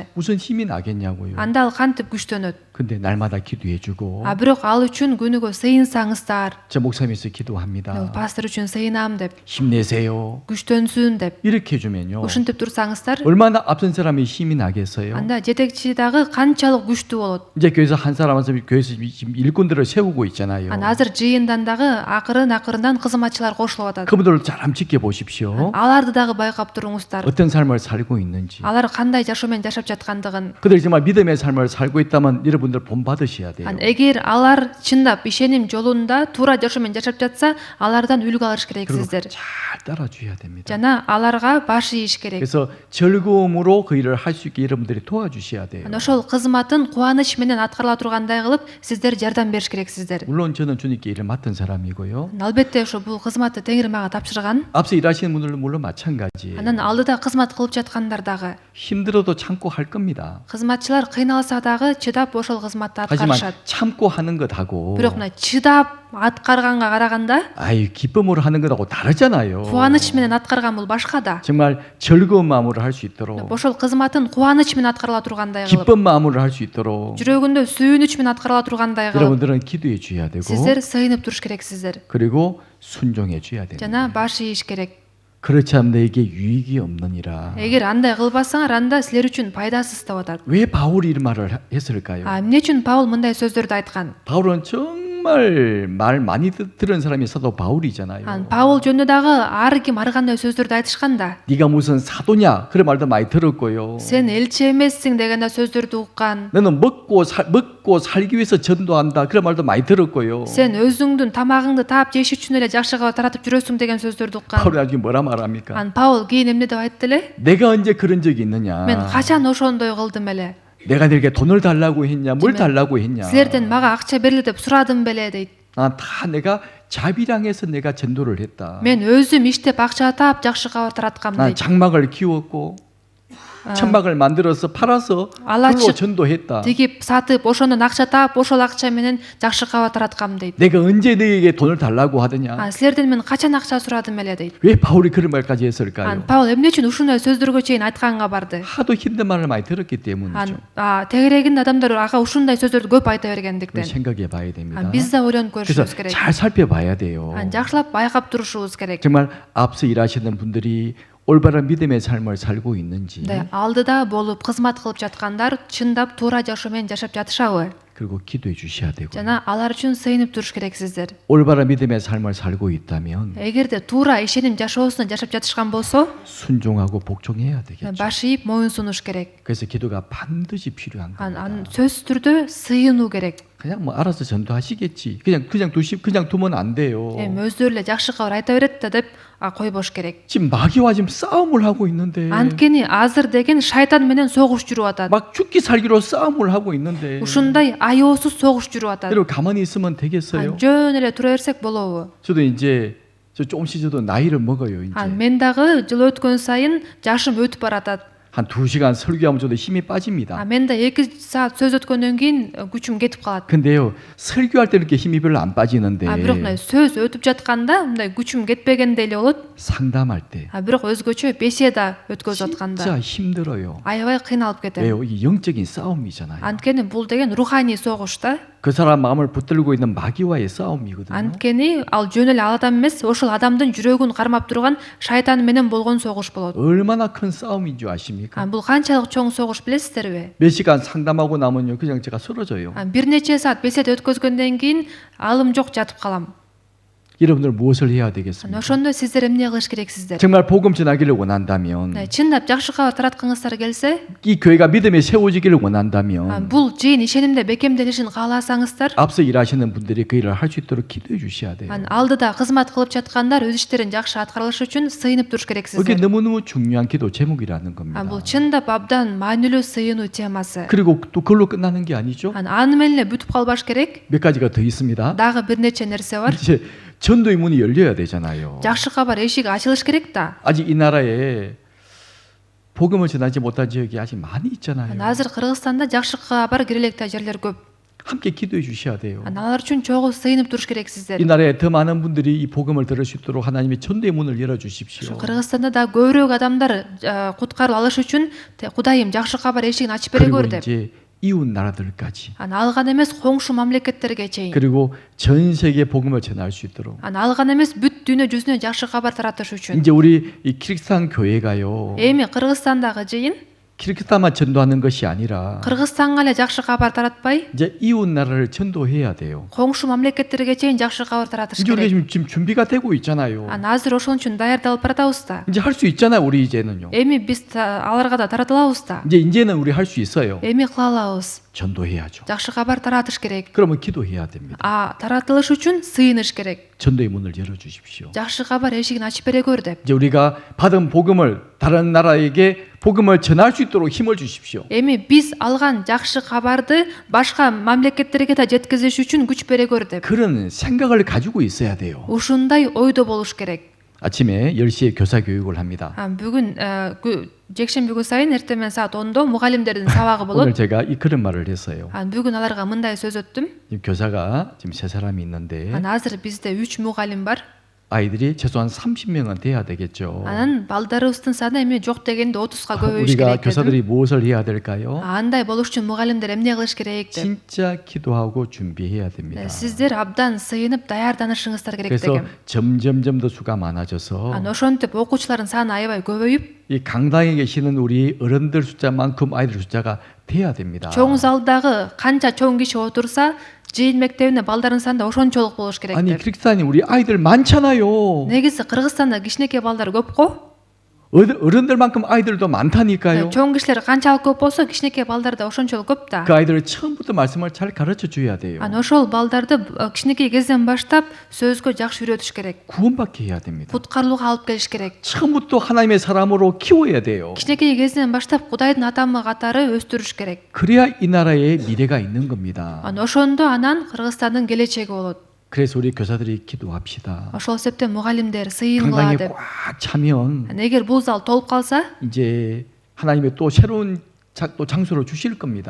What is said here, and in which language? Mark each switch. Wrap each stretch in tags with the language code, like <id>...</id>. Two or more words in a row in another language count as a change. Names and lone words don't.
<ko>무슨 힘이 나겠냐고요.</ko> <ky>анда ал кантип күчтөнөт?</ky> <ko>근데 날마다 기도해주고</ko> <ky>Бирок ал үчүн күнүгө сыйынсаңыздар,</ky> <ko>저 목사님께서 기도합니다.</ko> <ky>пастор үчүн сыйынам деп,</ky> <ko>힘내세요.</ko> <ky>күчтөнсүн деп,</ky> <ko>이렇게 해주면요.</ko> <ky>ушинтип турсаңыздар,</ky> <ko>얼마나 앞선 사람이 힘이 나겠어요.</ko> <ky>анда жетекчи дагы канчалык күчтүү болот.</ky> <ko>이제 교회에서 한 사람은 교회에서 지금 일꾼들을 세우고 있잖아요.</ko> <ky>Азыр жыйындан дагы акырын кызматчылар кошулуп атат.</ky> <ko>그분들을 잘 한번 지켜보십시오.</ko> <ky>Аларды дагы байкап туруңуздар.</ky> <ko>어떤 삶을 살고 있는지.</ko> <ky>Алар кандай жашоо менен жашап жаткандыгын.</ky> <ko>그들이 정말 믿음의 삶을 살고 있다면 여러분들 본받으셔야 돼요.</ko> <ky>Эгер алар чындап ишеним жолунда туура жашоо менен жашап жатса, алардан үлгү алыш</ky> <ko>그리고</ko> <ky>керексиздер.</ky> <ko>잘 따라줘야 됩니다.</ko> <ky>жана аларга баш ийиш керек.</ky> <ko>그래서 즐거움으로 그 일을 할 수 있게 여러분들이 도와주셔야 돼요.</ko> <ky>Ошол кызматын кубаныч менен аткарыла тургандай кылып, сиздер жардам бериш керексиздер.</ky> <ko>물론 저는 주님께 일을 맡은 사람이고요.</ko> <ky>Албетте ошо бул кызматты Теңир мага тапшырган.</ky> <ko>앞서 일하시는 분들도 물론 마찬가지예요.</ko> <ky>Анан алдыда кызмат кылып жаткандар дагы.</ky> <ko>힘들어도 참고 할 겁니다.</ko> <ky>Кызматчылар кыйналса дагы чыдап ошол кызматты</ky> <ko>하지만</ko> <ky>аткарышат.</ky> <ko>참고 하는 것하고</ko> <ky>Бирок мына чыдап аткарганга караганда</ky> <ko>아유 기쁨으로 하는 것하고 다르잖아요.</ko> <ky>кубаныч менен аткарган бул башка да.</ky> <ko>정말 즐거운 마음으로 할 수 있도록</ko> <ky>Ошол кызматын кубаныч менен аткарыла тургандай кылып,</ky> <ko>기쁜 마음으로 할 수 있도록</ko> <ky>жүрөгүндө сүйүнүч менен аткарыла тургандай кылып,</ky> <ko>여러분들은 기도해 줘야 되고</ko> <ky>сиздер сыйынып туруш керексиздер.</ky> <ko>그리고 순종해 줘야 됩니다.</ko> <ky>жана баш ийиш керек.</ky> <ko>그렇지 않으면 너에게 유익이 없느니라.</ko> <ky>эгер андай кылбасаңар, анда силер үчүн пайдасыз деп атат.</ky> <ko>왜 바울이 이런 말을 했을까요?</ko> <ky>Эмне үчүн Паул мындай сөздөрдү айткан?</ky> <ko>바울은 정말 정말 말 많이 들은 사람이 사도 바울이잖아요.</ko> <ky>Паул жөнүндө дагы ар ким ар кандай сөздөрдү айтышкан да.</ky> <ko>네가 무슨 사도냐 그런 말도 많이 들었고요.</ko> <ky>Сен элчи эмессиң деген да сөздөрдү уккан.</ky> <ko>너는 먹고 살기 위해서 전도한다 그런 말도 많이 들었고요.</ko> <ky>Сен өзүңдүн тамагыңды таап жеш үчүн эле жакшы кабар таратып жүрөсүң деген сөздөрдү уккан.</ky> <ko>바울이 나중에 뭐라 말합니까?</ko> <ky>Паул кийин эмне деп айтты эле?</ky> <ko>내가 언제 그런 적이 있느냐?</ko> <ky>Мен качан ошондой кылдым эле?</ky> <ko>내가 너에게 돈을 달라고 했냐? 뭘 달라고 했냐?</ko> <ky>Силерден мага акча бериле деп сурадым беле дейт.</ky> <ko>다 내가 자비량해서 내가 전도를 했다.</ko> <ky>Мен өзүм иштеп акча таап жакшы кабар тараткам</ky> <ko>난</ko> <ky>дейт.</ky> <ko>장막을 키웠고 천막을 만들어서 팔아서 알라치- 그걸로 전도했다.</ko> <ky>Тигип сатып, ошондон акча таап, ошол акча менен жакшы кабар тараткам дейт.</ky> <ko>내가 언제 너에게 돈을 달라고 하더냐?</ko> <ky>Силерден мен качан акча сурадым эле дейт.</ky> <ko>왜 바울이 그런 말까지 했을까요?</ko> <ky>Паул эмне үчүн ушундай сөздөргө чейин айтканга барды?</ky> <ko>하도 힘든 말을 많이 들었기 때문이죠.</ko> <ky>Тегерегинде адамдар ага ушундай сөздөрдү көп айта</ky> <ko>그걸</ko> <ky>бергендиктен.</ky> <ko>생각해 봐야 됩니다.</ko> <ky>Биз да ойлонуп</ky> <ko>그래서</ko> <ky>көрүшүбүз керек.</ky> <ko>잘 살펴봐야 돼요.</ko> <ky>Жакшылап байкап турушубуз керек.</ky> <ko>정말 앞서 일하시는 분들이 올바른 믿음의 삶을 살고 있는지</ko> <ky>Алдыда болуп кызмат кылып жаткандар чындап туура жашоо менен жашап жатышабы?</ky> <ko>그리고 기도해 주셔야 되고</ko> <ky>Жана алар үчүн сыйынып туруш керексиздер.</ky> <ko>올바른 믿음의 삶을 살고 있다면</ko> <ky>Эгерде туура ишеним жашоосун жашап жатышкан болсо,</ky> <ko>순종하고 복종해야 되겠죠.</ko> <ky>баш ийип моюн сунуш керек.</ky> <ko>그래서 기도가 반드시 필요한 겁니다.</ko> <ky>сөзсүз түрдө сыйынуу керек.</ky> <ko>그냥 뭐 알아서 전도하시겠지. 그냥 두면 안 돼요.</ko> <ky>Өздөрү эле жакшы кабар айта берет да деп койбош керек.</ky> <ko>지금 마귀와 지금 싸움을 하고 있는데</ko> <ky>Анткени азыр деген шайтан менен согуш жүрүп атат.</ky> <ko>막 죽기 살기로 싸움을 하고 있는데</ko> <ky>Ушундай аеосуз согуш жүрүп атат.</ky> <ko>여러분 가만히 있으면 되겠어요?</ko> <ky>жөн эле тура берсек болобу?</ky> <ko>저도 이제 조금씩 저도 나이를 먹어요. 이제</ko> <ky>Мен дагы жыл өткөн сайын жашым өтүп баратат.</ky> <ko>한 2시간 설교하면 저도 힘이 빠집니다.</ko> <ky>Мен да 2 саат сөз өткөндөн кийин күчүм кетип калат.</ky> <ko>근데요 설교할 때 이렇게 힘이 별로 안 빠지는데</ko> <ky>Бирок мындай сөз өтүп жатканда мындай күчүм кетпегендей эле болот.</ky> <ko>상담할 때</ko> <ky>Бирок өзгөчө беседа өткөзүп атканда</ky> <ko>진짜 힘들어요.</ko> <ky>аябай кыйналып кетем.</ky> <ko>왜요? 이게 영적인 싸움이잖아요.</ko> <ky>Анткени бул деген руханий согуш да.</ky> <ko>그 사람 마음을 붙들고 있는 마귀와의 싸움이거든요.</ko> <ky>Анткени ал жөн эле ал адам эмес, ошол адамдын жүрөгүн кармап турган шайтан менен болгон согуш болот.</ky> <ko>얼마나 큰 싸움인 줄 아십니까?</ko> <ky>Бул канчалык чоң согуш билесиздерби?</ky> <ko>몇 시간 상담하고 나면요 그냥 제가 쓰러져요.</ko> <ky>Бир нече саат беседа өткөзгөндөн кийин алым жок жатып калам.</ky> <ko>여러분들 무엇을 해야 되겠습니까?</ko> <ky>Ошондо сиздер эмне кылыш керексиздер?</ky> <ko>정말 복음 전하기를 원한다면</ko> <ky>чындап жакшы кабар тараткыңыздар келсе,</ky> <ko>이 교회가 믿음에 세워지기를 원한다면</ko> <ky>бул жыйын ишенимде бекемделишин кааласаңыздар,</ky> <ko>앞서 일하시는 분들이 그 일을 할 수 있도록 기도해 주셔야 돼요.</ko> <ky>алдыда кызмат кылып жаткандар өз иштерин жакшы аткарылышы үчүн сыйынып туруш</ky> <ko>이게</ko> <ky>керексиздер.</ky> <ko>너무너무 중요한 기도 제목이라는 겁니다.</ko> <ky>Бул чындап абдан маанилүү сыйынуу темасы.</ky> <ko>그리고 또 그걸로 끝나는 게 아니죠.</ko> <ky>Аны менен эле бүтүп калбаш керек.</ky> <ko>몇 가지가 더 있습니다.</ko> <ky>Дагы бир нече нерсе бар.</ky> <ko>이제 전도의 문이 열려야 되잖아요.</ko> <ky>Жакшы кабар эшиги ачылыш керек да.</ky> <ko>아직 이 나라에 복음을 전하지 못한 지역이 아직 많이 있잖아요.</ko> <ky>Азыр Кыргызстанда жакшы кабар кире электе жерлер көп.</ky> <ko>함께 기도해 주셔야 돼요.</ko> <ky>Алар үчүн чогуу сыйынып туруш керексиздер.</ky> <ko>이 나라에 더 많은 분들이 이 복음을 들을 수 있도록 하나님의 전도의 문을 열어 주십시오.</ko> <ky>Кыргызстанда да көбүрөөк адамдар куткарып алыш үчүн Кудайым жакшы кабар эшигин ачып бере</ky> <ko>그리고</ko> <ky>көр деп.</ky> <ko>이제 이웃 나라들까지</ko> <ky>Ал гана эмес коңшу мамлекеттерге чейин.</ky> <ko>그리고 전 세계 복음을 전할 수 있도록</ko> <ky>Ал гана эмес бүт дүйнө жүзүнө жакшы кабар таратыш үчүн.</ky> <ko>이제 우리 이 키르기스탄 교회가요.</ko> <ky>Эми Кыргызстандагы жыйын</ky> <ko>키르기스탄만 전도하는 것이 아니라</ko> <ky>Кыргызстанга эле жакшы кабар таратпай,</ky> <ko>이제 이웃 나라를 전도해야 돼요.</ko> <ky>коңшу мамлекеттерге чейин жакшы кабар таратыш</ky> <ko>이제 우리가</ko> <ky>керек.</ky> <ko>지금 준비가 되고 있잖아요.</ko> <ky>Азыр ошон үчүн даярдалып баратабыз да.</ky> <ko>이제 할 수 있잖아요, 우리 이제는요.</ko> <ky>Эми биз аларга да таратылабыз да.</ky> <ko>이제는 우리 할 수 있어요.</ko> <ky>Эми кыла алабыз.</ky> <ko>전도해야죠.</ko> <ky>Жакшы кабар таратыш керек.</ky> <ko>그러면 기도해야 됩니다.</ko> <ky>Таратылыш үчүн сыйыныш керек.</ky> <ko>전도의 문을 열어 주십시오.</ko> <ky>Жакшы кабар эшигин ачып бере көр деп.</ky> <ko>이제 우리가 받은 복음을 다른 나라에게 복음을 전할 수 있도록 힘을 주십시오.</ko> <ky>Эми биз алган жакшы кабарды башка мамлекеттерге да жеткизиш үчүн күч бере көр деп.</ky> <ko>그런 생각을 가지고 있어야 돼요.</ko> <ky>Ушундай ойдо болуш керек.</ky> <ko>아침에 10시에 교사 교육을 합니다.</ko> <ky>Бүгүн жекшемби сайын эртемен саат 10도 мугалимдердин сабагы</ky> <ko>오늘</ko> <ky>болот.</ky> <ko>제가 그런 말을 했어요.</ko> <ky>Бүгүн аларга мындай сөз өттүм.</ky> <ko>지금 교사가 지금 3사람이 있는데</ko> <ky>Азыр бизде 3 мугалим бар.</ky> <ko>아이들이 최소한 30명은 돼야 되겠죠.</ko> <ky>Анан балдарыбыздын саны эми жок дегенде 30га көбөйүш</ky> <ko>우리가</ko> <ky>керек.</ky> <ko>교사들이 무엇을 해야 될까요?</ko> <ky>Андай болуш үчүн мугалимдер эмне кылыш керек деп.</ky> <ko>진짜 기도하고 준비해야 됩니다.</ko> <ky>Сиздер абдан сыйынып даярданышыңыздар керек</ky> <ko>그래서</ko> <ky>дегем.</ky> <ko>점점 더 수가 많아져서</ko> <ky>Ошентип окуучулардын саны аябай көбөйүп,</ky> <ko>이 강당에 계시는 우리 어른들 숫자만큼 아이들 숫자가 돼야 됩니다.</ko> <ky>чоң залдагы канча чоң киши отурса, жыйын мектебинде балдардын саны да ошончолук болуш керек</ky> <ko>아니</ko> <ky>деп.</ky> <ko>키르기스탄에 우리 아이들 많잖아요.</ko> <ky>Негизи Кыргызстанда кичинекей балдар көп го.</ky> <ko>어른들만큼 아이들도 많다니까요.</ko> <ky>Чоң кишилер канчалык көп болсо, кичинекей балдар да ошончолук көп да.</ky> <ko>그 아이들을 처음부터 말씀을 잘 가르쳐 줘야 돼요.</ko> <ky>Ошол балдарды кичинекей кезден баштап сөзгө жакшы үйрөтүш керек.</ky> <ko>구원받게 해야 됩니다.</ko> <ky>Куткарылууга алып келиш керек.</ky> <ko>처음부터 하나님의 사람으로 키워야 돼요.</ko> <ky>кичинекей кезинен баштап Кудайдын атамы катары өстүрүш керек.</ky> <ko>그래야 이 나라에 미래가 있는 겁니다.</ko> <ky>Ошондо анан Кыргызстандын келечеги болот.</ky> <ko>그래서 우리 교사들이 기도합시다.</ko> <ky>Ошол себептен мугалимдер сыйын</ky> <ko>강당에</ko> <ky>кыла деп.</ky> <ko>꽉 차면</ko> <ky>Эгер бул зал толуп калса,</ky> <ko>이제 하나님의 또 새로운 또 장소를 주실 겁니다.</ko>